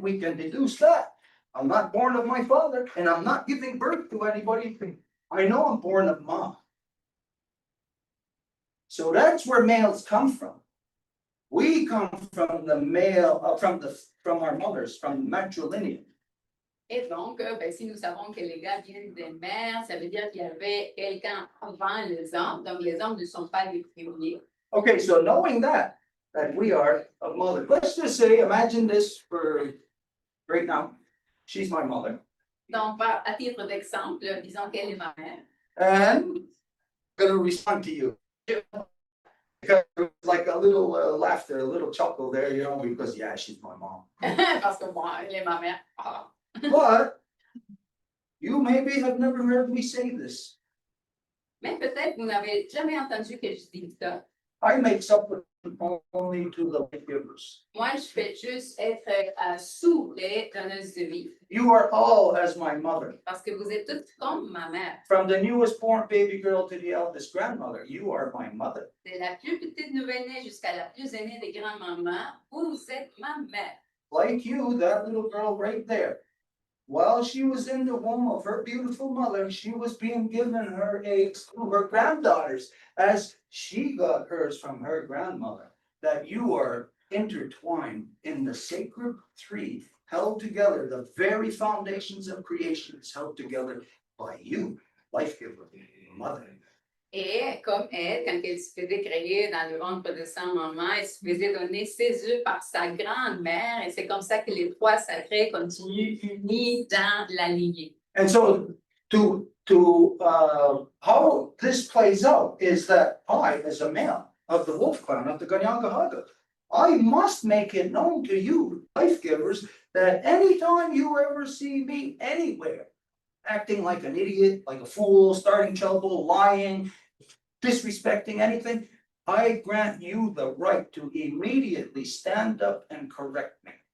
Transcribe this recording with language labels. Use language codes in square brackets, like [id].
[en] We can deduce that. I'm not born of my father, and I'm not giving birth to anybody. I know I'm born of mom. So that's where males come from. We come from the male, from our mothers, from matrilineal. [fr] Et donc, ben, si nous savons que les gars viennent des mères, ça veut dire qu'il y avait quelqu'un avant les hommes. Donc, les hommes ne sont pas les premiers. [en] Okay, so knowing that we are a mother, let's just say, imagine this for right now. She's my mother. [fr] Donc, à titre d'exemple, disons qu'elle est ma mère. [en] And I'm gonna respond to you. Because like a little laughter, a little chuckle there, you know, because yeah, she's my mom. [fr] Parce que moi, elle est ma mère. Ah. [en] But you maybe have never heard me say this. [fr] Mais peut-être vous n'avez jamais entendu que je dise ça. [en] I make supplement only to the life givers. [fr] Moi, je fais juste être sous les donneuses de vie. [en] You are all as my mother. [fr] Parce que vous êtes toutes comme ma mère. [en] From the newest born baby girl to the eldest grandmother, you are my mother. [fr] De la plus petite nouvelle-née jusqu'à la plus aînée des grands-mamans, vous êtes ma mère. [en] Like you, that little girl right there. While she was in the womb of her beautiful mother, she was being given her eggs to her granddaughters as she got hers from her grandmother. That you are intertwined in the sacred three, held together, the very foundations of creation is held together by you, life giver, mother. [fr] Et comme elle, quand elle se faisait créer dans le ventre de sa maman, elle se faisait donner ses œufs par sa grand-mère. Et c'est comme ça que les trois sacrés continuent unis dans la lignée. [en] And so how this plays out is that I, as a male of the wolf clan, of the Ganyangahaga, I must make it known to you, life givers, that anytime you ever see me anywhere, acting like an idiot, like a fool, starting trouble, lying, disrespecting anything, I grant you the right to immediately stand up and correct me.